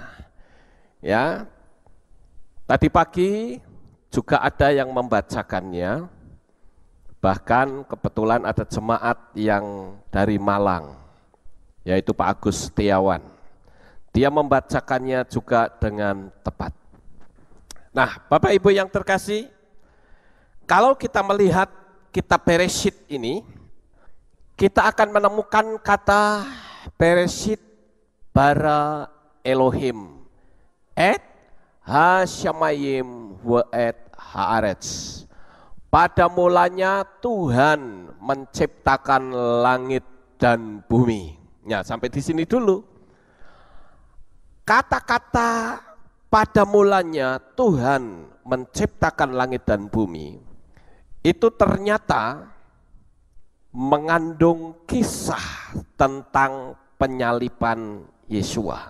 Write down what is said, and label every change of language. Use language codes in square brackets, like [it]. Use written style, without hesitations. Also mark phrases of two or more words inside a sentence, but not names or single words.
[id] Ya, tadi pagi juga ada yang membacakannya, bahkan kebetulan ada jemaat yang dari Malang, yaitu Pak Agus Setiawan. Dia membacakannya juga dengan tepat. Nah, Bapak Ibu yang terkasih, kalau kita melihat kitab Bereshit ini, kita akan menemukan kata [he] בראשית ברא אלהים את השמים ואת הארץ. [id] Pada mulanya Tuhan menciptakan langit dan bumi. Ya, sampai di sini dulu. Kata-kata pada mulanya Tuhan menciptakan langit dan bumi itu ternyata mengandung kisah tentang penyaliban Yeshua.